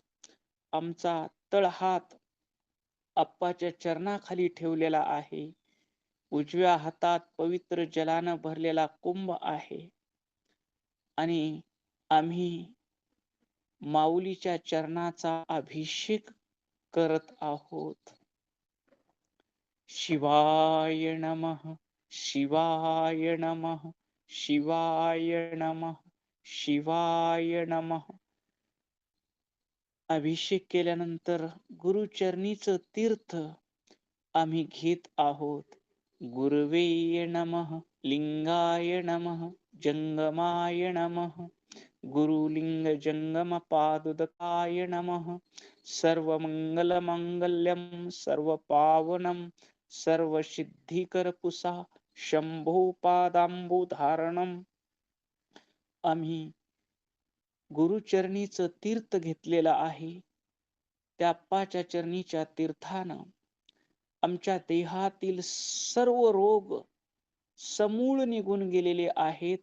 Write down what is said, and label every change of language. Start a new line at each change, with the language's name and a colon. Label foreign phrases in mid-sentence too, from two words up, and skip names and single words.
Marathi: आमचा तळहात अप्पाच्या चरणाखाली ठेवलेला आहे. उजव्या हातात पवित्र जलानं भरलेला कुंभ आहे आणि आम्ही माऊलीच्या चरणाचा अभिषेक करत आहोत.
Sanskrit: शिवाय नमः, शिवाय नमः, शिवाय नमः, शिवाय नमः.
Marathi: अभिषेक केल्यानंतर गुरुचरणीचं तीर्थ आम्ही घेत आहोत.
Sanskrit: गुरवे नमः, लिंगाय नमः, जंगमाय नमः, गुरुलिंग जंगम पादुदकाय नमः. सर्वमंगलमांगल्यं सर्वपावनं सर्वसिद्धिकरपुषा शंभो पादांबुधारणम्.
Marathi: आम्ही गुरुचरणीचं तीर्थ घेतलेलं आहे. त्या अप्पाच्या चरणीच्या तीर्थानं आमच्या देहातील सर्व रोग समूळ निघून गेलेले आहेत.